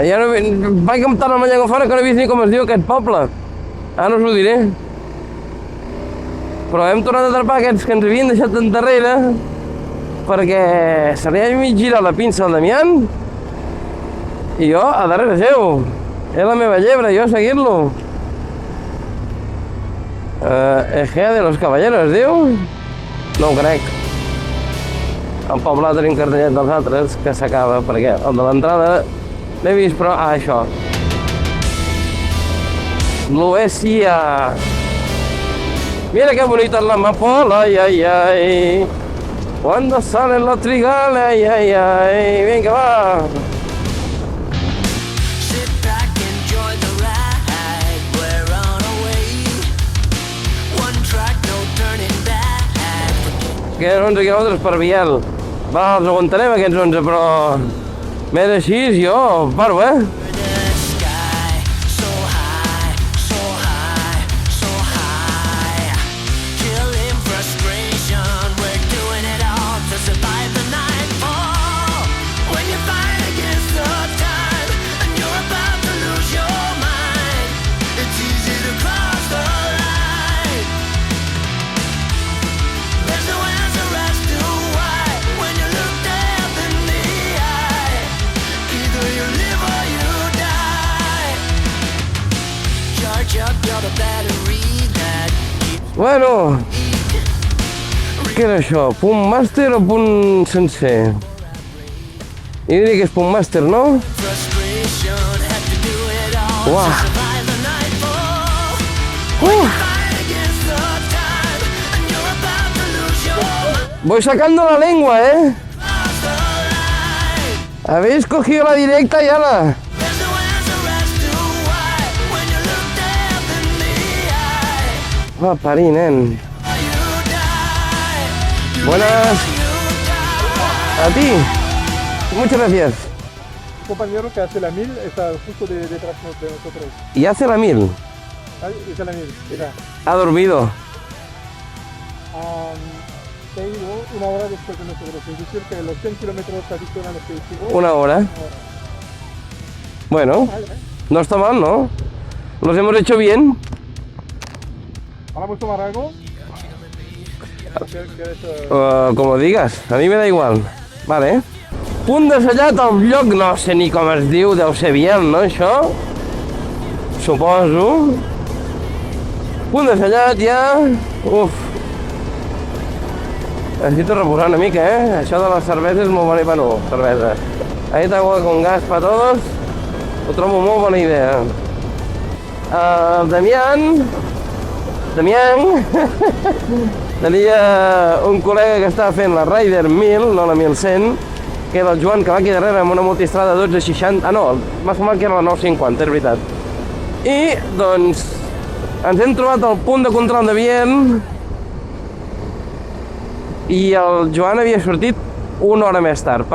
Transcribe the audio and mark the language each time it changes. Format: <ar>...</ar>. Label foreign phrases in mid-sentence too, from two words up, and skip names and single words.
<ca>Ja no, vaig comptar amb la llengua fora que no he vist ni com es diu aquest poble. Ara us ho diré. Però hem tornat a atrapar aquests que ens havien deixat endarrere perquè se li ha mig girat la pinça al Damián i jo a darrere seu. És la meva llebre, jo a seguir-lo. Egea de los Caballeros, es diu? No ho crec. Al poble tenim cartellet dels altres que s'acaba, perquè el de l'entrada l'he vist, però... Ah, això. L'Oesia.</ca> <es>Mira que bonita la amapola, ai, ai, ai. Cuando salen los trigales, ai, ai, ai.</es> <ca>Vinga, va.</ca> <en>Sit back, enjoy the ride. We're on our way. One track, no turning back.</en> <ca>Queden 11 quilòmetres per Biel. Va, els aguantarem aquests 11, però... Més així, jo paro, eh?</ca> <en>The sky, so high, so high, so high. Killing frustration, we're doing it all to survive the nightfall. When you fight against the time, and you're about to lose your mind, it's easy to cross the line. There's no answer as to why, when you look death in the eye. Either you live or you die. Charge up, you're the battery that keeps</en> <ca>Bueno, què era això? Punt màster o punt sencer? Jo diria que és punt màster, no?</ca> <en>frustration. Have to do it all Uah. to survive the nightfall. Fight against the time, and you're about to lose your mind.</en> <es>Voy sacando la lengua, ¿eh?</es> <en>Cross the line.</en> <es>Habéis cogido la directa y ala.</es> <en>There's no answer as to why, when you look death in the eye.</en> <ca>Va, parir, nen.</ca> <en>You die.</en> <es>Buenas.</es> <en>You die.</en> <es>A ti. Muchas gracias. Un compañero que hace la 1000 está justo detrás de nosotros. Y hace la 1000. Ahí está la 1000, mira. Ha dormido. Te digo, una hora después de nosotros. Es decir, que los 100 kilómetros adicionales que hicimos. Una hora. Bueno, Vale, ¿eh? no está mal, ¿no? Los hemos hecho bien. ¿Ahora vamos a tomar algo? Como digas, a mi me da igual. Vale.</es> <ca>Punt dessellat al lloc, no sé ni com es diu, deu ser Biel, no, això? Suposo. Punt dessellat ja... Uf. Necessito reposar una mica, eh? Això de la cervesa és molt bona, bueno, cervesa.</ca> <es>Ahí agua con gas para todos.</es> <ca>Ho trobo molt bona idea. El Damián tenia un col·lega que estava fent la Rider 1000, no la 1100, que era el Joan, que va aquí darrere amb una multistrada 1260... Ah, no, m'ha semblat que era la 950, és veritat. I, doncs, ens hem trobat al punt de control de Biel i el Joan havia sortit una hora més tard.</ca>